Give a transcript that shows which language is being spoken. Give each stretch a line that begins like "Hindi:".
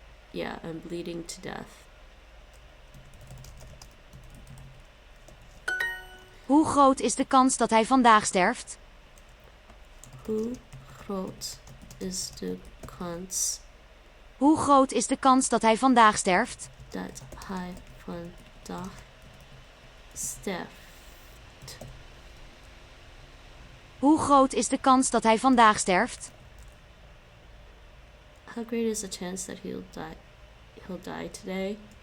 English: Yeah, I'm bleeding to death.
Dutch: Hoe groot is de kans dat hij vandaag sterft? Hoe groot is de kans Hoe groot is de kans dat hij vandaag sterft? dat hij vandaag sterft? Hoe groot is de kans dat hij vandaag sterft?
English: How great is the chance that he'll die today?